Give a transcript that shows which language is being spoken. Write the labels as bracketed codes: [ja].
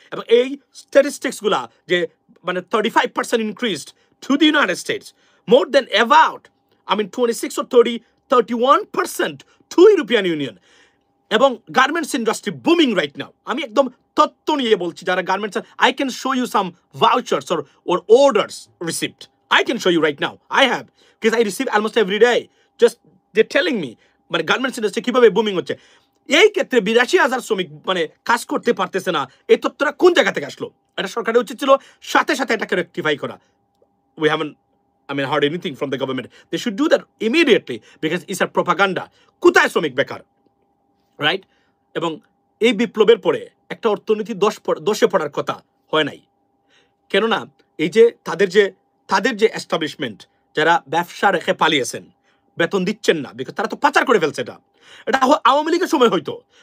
[bn] এবং এই স্ট্যাটিস্টিক্সগুলা যে মানে [en] 35% increased to the United States, more than about 26 or 31% to European Union. এবং garments industry booming right now. [bn] আমি একদম তথ্য নিয়ে বলছি, যারা garments, [en] I can show you some vouchers or orders received. I can show you right now. I have, because I receive almost every day. Just they're telling me [bn] মানে garments industry কিভাবে booming হচ্ছে। এই ক্ষেত্রে 82,000 শ্রমিক মানে কাজ করতে পারতেছে না, এই তথ্যটা কোন জায়গা থেকে আসলো? এটা সরকারের উচিত ছিল সাথে সাথে এটাকে রেকটিফাই করা। [en] We haven't heard anything from the government. They should do that immediately because it's a propaganda. [bn] কোথায় শ্রমিক বেকার, রাইট? এবং এই বিপ্লবের পরে একটা অর্থনীতি 10-এ পড়ার কথা হয় নাই। কেননা এই যে তাদের যে এস্টাবলিশমেন্ট, যারা ব্যবসা রেখে পালিয়েছেন, বেতন দিচ্ছেন না, বিকজ তারা তো পাচার করে ফেলছে। এটা আওয়ামী লীগের সময় হয়তো